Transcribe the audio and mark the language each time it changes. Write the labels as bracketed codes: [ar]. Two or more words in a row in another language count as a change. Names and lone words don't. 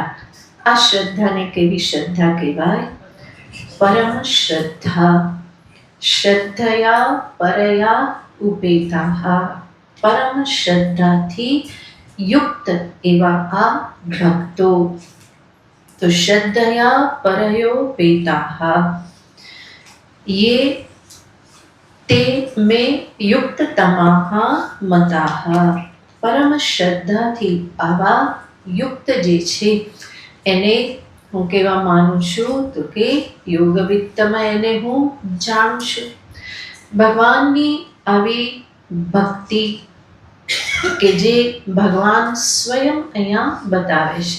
[gu] આ શ્રદ્ધાને કેવી શ્રદ્ધા કહેવાય? પરમ શ્રદ્ધા. [sa] શ્રદ્ધયા પરયા ઉપેતાઃ. [gu] પરમ શ્રદ્ધાથી યુક્ત એવા આ ભક્તો. [sa] તો શ્રદ્ધયા પરયોપેતાઃ ये ते में युक्ततमाः मताः. [gu] પરમ શ્રદ્ધાથી આવા યુક્ત જે છે એને હું કેવા માનું છું તો કે યોગવિત્તમાં એને હું જાણું છું. ભગવાનની આવી ભક્તિ કે જે ભગવાન સ્વયં અહીંયા બતાવે છે.